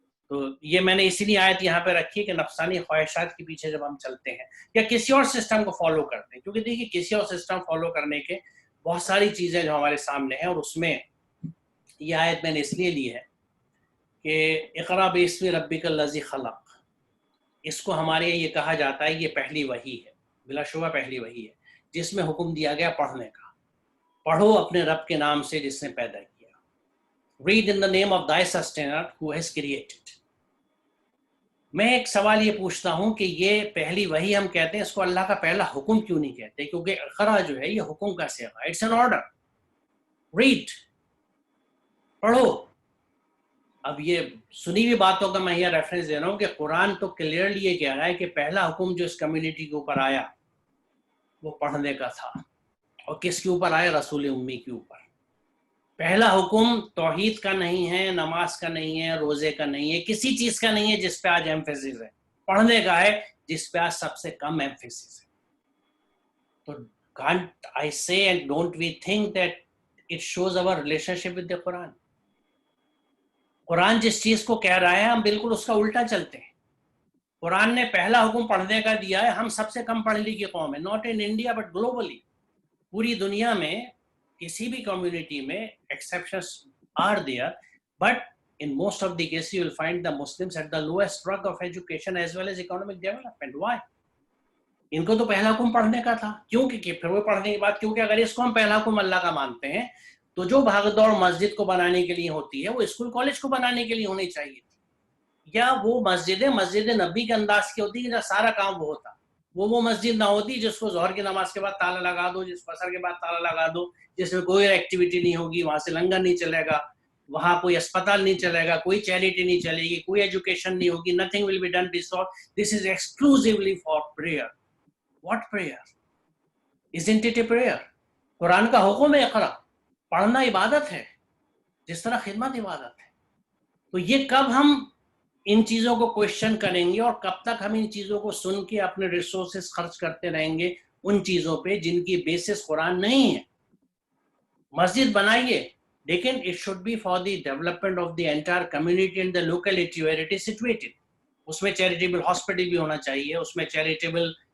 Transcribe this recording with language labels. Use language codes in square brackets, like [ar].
[ur] تو یہ میں نے اسی لیے آیت یہاں پہ رکھی کہ نفسانی خواہشات کے پیچھے جب ہم چلتے ہیں یا کسی اور سسٹم کو فالو کرتے ہیں، کیونکہ دیکھیے کسی اور سسٹم فالو کرنے کے بہت ساری چیزیں جو ہمارے سامنے ہیں، اور اس میں یہ آیت میں نے اس لیے لی ہے کہ [ar] اقرا باسم ربک الذی خلق، [ur] اس کو ہمارے یہ کہا جاتا ہے یہ پہلی وحی ہے، بلا شبہ پہلی وحی ہے جس میں حکم دیا گیا پڑھنے کا. پڑھو اپنے رب کے نام سے جس نے پیدا کیا. [en] Read in the name of thy sustainer who has created. [ur] میں ایک سوال یہ پوچھتا ہوں کہ یہ پہلی وحی ہم کہتے ہیں، اس کو اللہ کا پہلا حکم کیوں نہیں کہتے؟ کیونکہ اقرا جو ہے یہ حکم کا صیغہ ہے، [en] It's an order. [ur] ریڈ، پڑھو. اب یہ سنی ہوئی باتوں کا میں یہ ریفرنس دے رہا ہوں کہ قرآن تو کلیئرلی یہ کہہ رہا ہے کہ پہلا حکم جو اس کمیونٹی کے اوپر آیا وہ پڑھنے کا تھا. اور کس کے اوپر آیا؟ رسول امی کے اوپر. پہلا حکم توحید کا نہیں ہے، نماز کا نہیں ہے، روزے کا نہیں ہے، کسی چیز کا نہیں ہے جس پہ آج ایمفیسس ہے. پڑھنے کا ہے جس پہ آج سب سے کم ایمفیسس ہے. [en] تو can't I say and don't we think that it shows our relationship with the Quran? [ur] قرآن جس چیز کو کہہ رہا ہے ہم بالکل اس کا الٹا چلتے ہیں. قرآن نے پہلا حکم پڑھنے کا دیا ہے. ہم سب سے کم پڑھی لکھی قوم ہے، [en] Not in India but globally. [ur] پوری دنیا میں کسی بھی کمیونٹی میں [en] exceptions are there, but in most of the cases you will find the Muslims at the lowest rung of education as well as economic development. Why? [ur] ان کو تو پہلا حکم پڑھنے کا تھا. کیوں کہ پھر وہ پڑھنے کی بات، کیونکہ اگر اس کو ہم پہلا حکم اللہ کا مانتے ہیں تو جو بھاگ دوڑ مسجد کو بنانے کے لیے ہوتی ہے وہ اسکول کالج کو بنانے کے لیے ہونی چاہیے تھی. یا وہ مسجد نبی کے انداز کی ہوتی کہ جہاں سارا کام وہ ہوتا. وہ مسجد نہ ہوتی جس کو ظہر کی نماز کے بعد تالا لگا دو، جس کو عصر کے بعد تالا لگا دو، جس میں کوئی ایکٹیویٹی نہیں ہوگی، وہاں سے لنگر نہیں چلے گا، وہاں کوئی اسپتال نہیں چلے گا، کوئی چیریٹی نہیں چلے گی، کوئی ایجوکیشن نہیں ہوگی. [en] nothing will be done this is exclusively for prayer. What prayer? Isn't it a prayer? [ur] قرآن کا حکم ہے اقرا، پڑھنا عبادت ہے جس طرح خدمت عبادت ہے. تو یہ کب ہم ان چیزوں کو کوشچن کریں گے اور کب تک ہم ان چیزوں کو سن کے اپنے ریسورسز خرچ کرتے رہیں گے ان چیزوں پہ جن کی بیسس قرآن نہیں ہے؟ مسجد بنائیے لیکن [en] it should be for the development of the entire community and the locality where it is situated. [ur] اس میں چیریٹیبل ہاسپٹل بھی ہونا چاہیے، اس میں چیریٹیبل